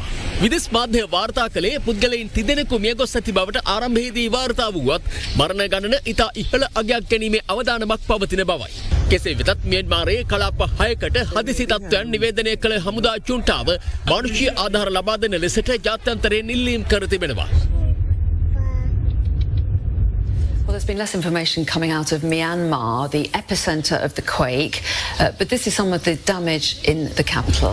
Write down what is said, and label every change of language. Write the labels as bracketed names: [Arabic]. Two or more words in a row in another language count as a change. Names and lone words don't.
[Sinhala] විදෙස් මාධ්‍ය වාර්තා කළේ පුද්ගලයන් තිදෙනෙකු මියගොස් ඇති බවට ආරම්භයේදී වාර්තා වුවත් මරණ ගණන ඉතා ඉහළ අගයක් ගැනීමේ අවදානමක් පවතින බවයි. කෙසේ වෙතත් මියන්මාරයේ කලාප 6කට හදිසි තත්ත්වයන් නිවේදනය කළ හමුදා ජුන්ටාව මානුෂීය ආධාර ලබා දෙන ලෙසට ජාත්‍යන්තරයෙන් ඉල්ලීම් කර තිබෙනවා. [English] Well, there's been less information coming out of Myanmar, the epicenter of the quake, but this is some of the damage in the capital.